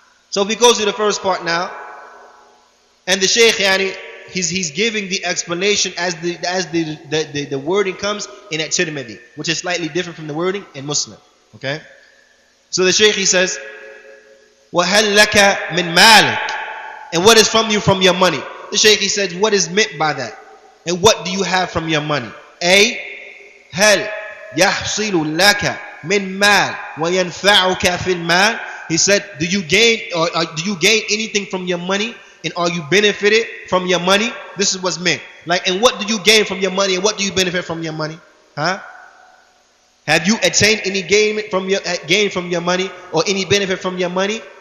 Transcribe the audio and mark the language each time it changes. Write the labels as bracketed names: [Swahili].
[English] So if we go to the first part now, and the Sheikh he's giving the explanation as the wording comes in at-Tirmidhi, which is slightly different from the wording in Muslim. Okay? So the Sheikh, he says, [Arabic] وَهَلْ لَكَ مِنْ مَالِكَ, [English] and what is from you from your money? The Shaykh, he said, what is meant by that? And what do you have from your money? A, [Arabic] هل يحصل لك من مال وينفعك في المال? [English] He said, do you gain anything from your money, and are you benefited from your money? This is what's meant. Like, and what do you gain from your money, and what do you benefit from your money? Have you attained any gain from your money, or any benefit from your money?